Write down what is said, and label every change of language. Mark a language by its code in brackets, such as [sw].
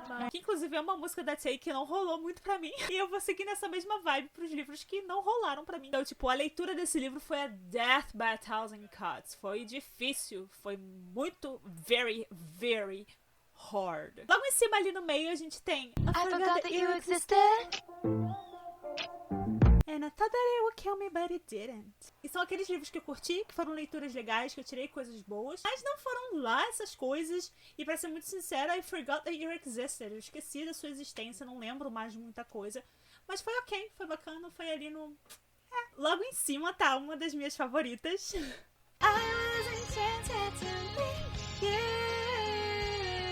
[pt] Que inclusive é uma música da Tay que não rolou muito pra mim. E eu vou seguir nessa mesma vibe pros livros que não rolaram pra mim. Então, tipo, a leitura desse livro foi a Death by a Thousand Cuts. Foi difícil. Foi muito, [en] very, very hard. [pt] Logo em cima, ali no meio, a gente tem [en] I forgot that you existed. And I thought that it would kill me, but it didn't. [pt] E são aqueles livros que eu curti, que foram leituras legais, que eu tirei coisas boas, mas não foram lá essas coisas. E pra ser muito sincera, [en] I forgot that you existed. [pt] Eu esqueci da sua existência, não lembro mais de muita coisa. Mas foi ok, foi bacana, foi ali no... Logo em cima tá uma das minhas favoritas. [en] I was enchanted to meet you.